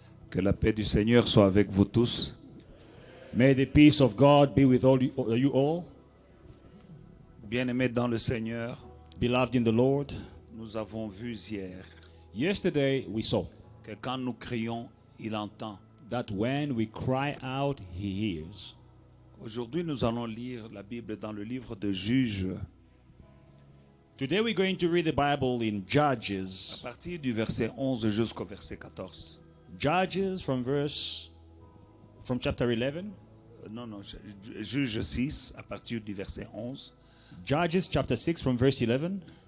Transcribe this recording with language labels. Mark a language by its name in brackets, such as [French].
[French] Que la paix du Seigneur soit avec vous tous. [English] May the peace of God be with you all. [French] Bien-aimés dans le Seigneur, [English] Beloved in the Lord. [French] nous avons vu hier [English] Yesterday we saw [French] que quand nous crions, il entend. [English] that when we cry out, He hears. [French] Aujourd'hui, nous allons lire la Bible dans le livre de Juges, [English] Today we're going to read the Bible in [French] à [English] Judges. [French] partir du verset 11 jusqu'au verset 14. [English] Judges from chapter 11. [French] Non, Juges 6, à partir du verset 11 [English] Judges chapter 6 from verse 11